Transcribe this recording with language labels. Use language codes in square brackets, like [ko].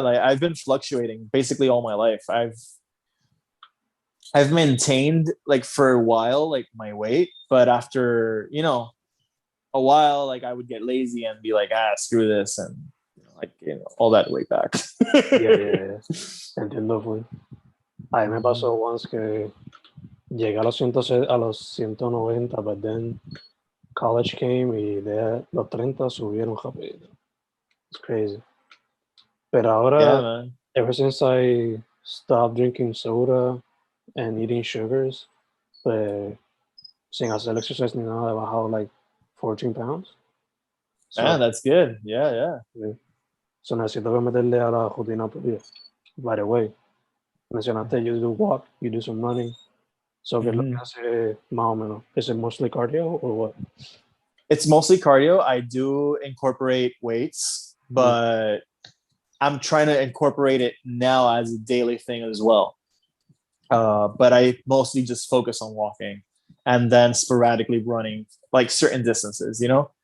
[en] Like I've been fluctuating basically all my life. I've maintained like for a while, like my weight, but after, a while, like I would get lazy and be like, screw this. And all that weight back. [es] Yeah. Entiendo, fue. A mí me pasó once que llegué a los 190, [en] but then college came [es] y de los 30 subieron rápido. [en] It's crazy. [es] Pero ahora, [en] ever since I stopped drinking soda and eating sugars, pues, [es] sin hacer exercise ni nada, he bajado [en] like 14 pounds. So, that's good. Yeah. [es] So necesito que meterle a la rutina [en] right away. Mencionaste you do walk, you do some running. [es] So, ¿qué es lo que hace más o menos? [en] Is it mostly cardio or what? It's mostly cardio. I do incorporate weights, but I'm trying to incorporate it now as a daily thing as well. But I mostly just focus on walking and then sporadically running like certain distances, you know?